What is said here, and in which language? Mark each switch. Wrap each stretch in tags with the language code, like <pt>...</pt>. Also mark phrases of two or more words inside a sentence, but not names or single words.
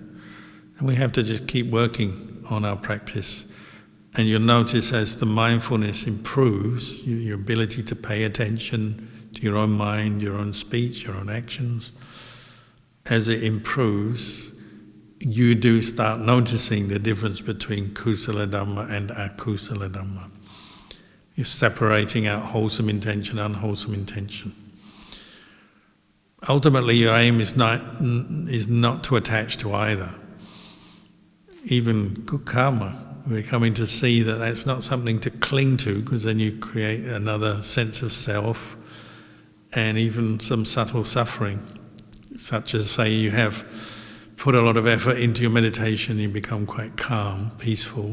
<en>And we have to just keep working on our practice. And you'll notice as the mindfulness improves, your ability to pay attention to your own mind, your own speech, your own actions, as it improves, you do start noticing the difference between</en> <pi>kusala dhamma</pi> <en>and</en> <pi>akusala dhamma.</pi> <en>You're separating out wholesome intention, unwholesome intention. Ultimately, your aim is not to attach to either. even good karma. We're coming to see that that's not something to cling to, because then you create another sense of self, and even some subtle suffering, such as, say, you have put a lot of effort into your meditation, you become quite calm, peaceful.</en>